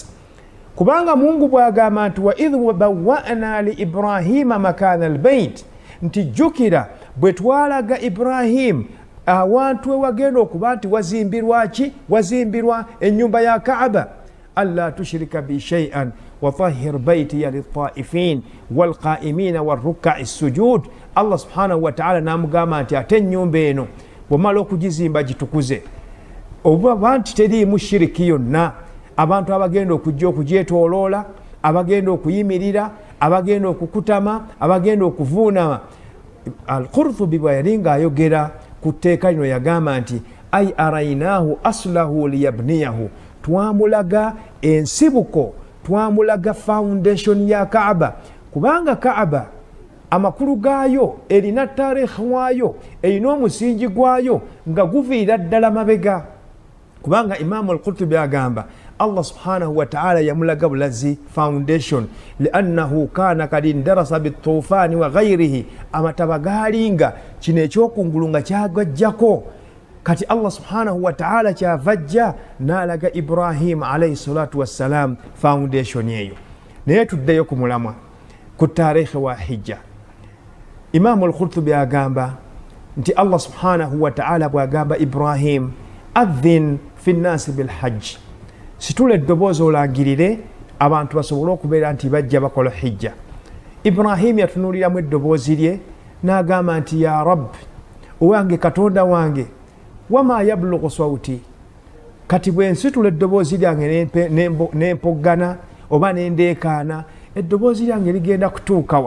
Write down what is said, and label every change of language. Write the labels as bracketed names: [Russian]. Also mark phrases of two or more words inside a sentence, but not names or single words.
[Ganda] Kubanga Mungu bw'agamba nti [Arabic] وإذ بوأنا لإبراهيم مكان البيت, [Ganda] nti jjukira bwe twalaga Ibrahim awantu ewagenda okuba nti wazimbirwa ki, wazimbirwa ennyumba ya Kaaba. [Arabic] ألا تشرك بي شيئا وطهر بيتي للطائفين والقائمين والركع السجود. [Ganda] Allah [Arabic] سبحانه وتعالى [Ganda] namugamba nti ate ennyumba eno bw'omala okugizimba gitukuze, oba nti teriimu shiriki yonna, abantu abagenda okujja okugyetooloola, abagenda okuyimirira, abagenda okukutama, abagenda okuvuunama. Al-Qurtubi bwe yali ng'ayogera ku tteeka lino yagamba nti [Arabic] أي أريناه أصله ليبنيه, [Ganda] twamulaga ensibuko, twamulaga foundation ya Kaaba kubanga Kaaba amakulu gaayo erina tarehe waayo erina omusingi gwayo nga guviira ddala mabega kubanga Imam al-Qurtubi agamba Allah [Arabic] سبحانه وتعالى [Ganda] yamulaga bulazi foundation [Arabic] لأنه كان قد درس بالطوفان وغيره [Ganda] amataba galinga kino ekyokungulunga kyagajjako kati Allah [Arabic] سبحانه وتعالى [Ganda] kyavajja nalaga Ibrahim [Arabic] عليه الصلاة والسلام [Ganda] foundation yeyo naye tuddeyo ku mulamwa ku tarehe wa Hijja. Imam al-Qurtubi agamba nti Allah [Arabic] سبحانه وتعالى [Ganda] bwagamba Ibrahim [Arabic] أذن في الناس بالحج [Ganda] situle eddoboozi olangirire abantu basobole okubeera nti bajja bakola hijja. Ibrahim yatunuliramu eddoboozi lye n'agamba nti [Arabic] يا رب [Ganda] owange katonda wange [Arabic] وما يبلغ صوتي [Ganda] kati bwe nsitula eddoboozi lyange nempoggana oba nendeekaana eddoboozi lyange ligenda kutuukawa.